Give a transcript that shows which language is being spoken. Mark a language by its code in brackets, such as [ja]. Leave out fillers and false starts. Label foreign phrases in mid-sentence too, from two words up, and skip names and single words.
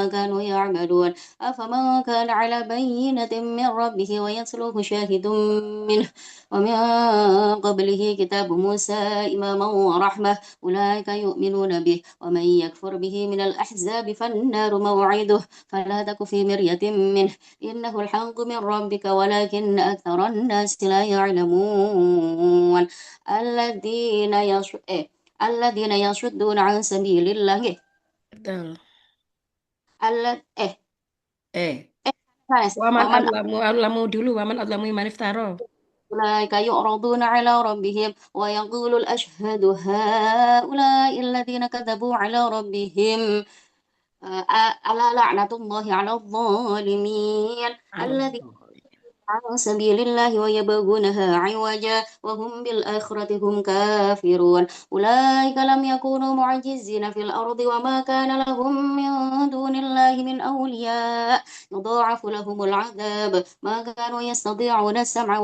[ar] كانوا يعملون أفمن كان على بينة من ربه ويتلوه شاهد منه ومن قبله كتاب موسى إماما ورحمة أولئك يؤمنون به ومن يكفر به من الأحزاب فالنار موعده فلا تك في مرية منه إنه الحق من ربك ولكن أكثر الناس لا يعلمون الذين يش... إيه؟ الذين يصدون عن سبيل الله Betul. إيه؟ Eh, إيه؟ ومن Adlamu dulu, ومن أظلم ممن افترى. أولئك يعرضون على ربهم ويقول الأشهاد هؤلاء الذين كذبوا على ربهم ألا لعنة الله على الظالمين الذين Allah. عن سبيل الله ويبغونها عوجا وهم بالآخرة هم كافرون أولئك لم يكونوا معجزين في الأرض وما كان لهم من دون الله من أولياء يضاعف لهم العذاب ما كانوا يستطيعون السمع